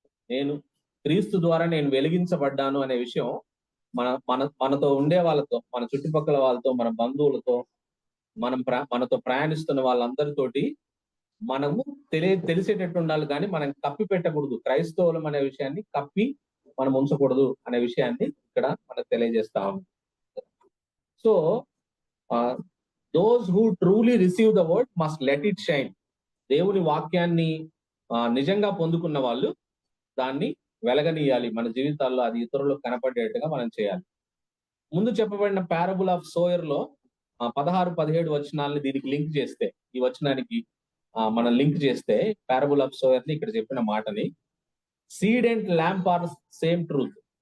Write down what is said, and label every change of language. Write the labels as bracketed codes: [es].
[te] నేను క్రీస్తు ద్వారా నేను వెలిగించబడ్డాను అనే విషయం మనతో ఉండే వాళ్ళతో, మన చుట్టుపక్కల వాళ్ళతో, మన బంధువులతో, మనతో ప్రయాణిస్తున్న వాళ్ళందరితోటి మనము తెలిసేటట్టు ఉండాలి. కానీ మనం కప్పి పెట్టకూడదు. క్రైస్తవులం అనే విషయాన్ని కప్పి మనం ఉంచకూడదు అనే విషయాన్ని ఇక్కడ మనకు తెలియజేస్తా ఉంది. [en] So those who truly receive the word must let it shine. [te] దేవుని వాక్యాన్ని నిజంగా పొందుకున్న వాళ్ళు దాన్ని వెలగనీయాలి. మన జీవితాల్లో అది ఇతరులకు కనపడేట్టుగా మనం చేయాలి. ముందు చెప్పబడిన పారబుల్ ఆఫ్ సోయర్ లో 16-17 వచనాలని దీనికి లింక్ చేస్తే, ఈ వచనానికి మనం లింక్ చేస్తే పారబుల్ ఆఫ్ సోయర్ ని ఇక్కడ చెప్పిన మాటని, [en] Seed and lamp are same truth.